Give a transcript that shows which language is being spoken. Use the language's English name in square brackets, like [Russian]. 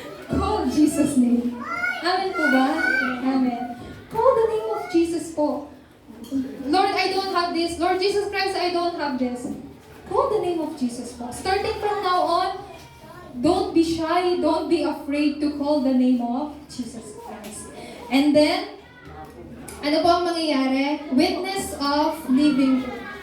[English] Call Jesus' name. Amen po ba? Amen. Call the name of Jesus po. Lord, I don't have this. Lord Jesus Christ, I don't have this. Call the name of Jesus po. Starting from now on, don't be shy, don't be afraid to call the name of Jesus Christ. [Filipino] And then, ano po ang mangyayari? [English] Witness of living truth.